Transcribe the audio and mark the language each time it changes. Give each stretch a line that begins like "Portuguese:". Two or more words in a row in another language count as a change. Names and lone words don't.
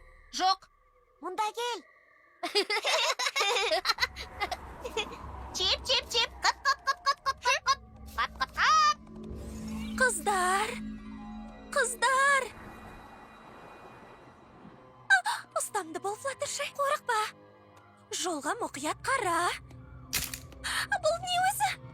Kazakh: Жоқ. Мында кел. Чеп, чеп, чеп. Қат, қат, қат, қат, қат, қат, қат. Қат, қат, қат.
Turkish: Kızlar! Kızlar!
Kazakh: Ұстамды бол Fluttershy. Қорықпа. Жолға мұқият қара. Бұл не өзі?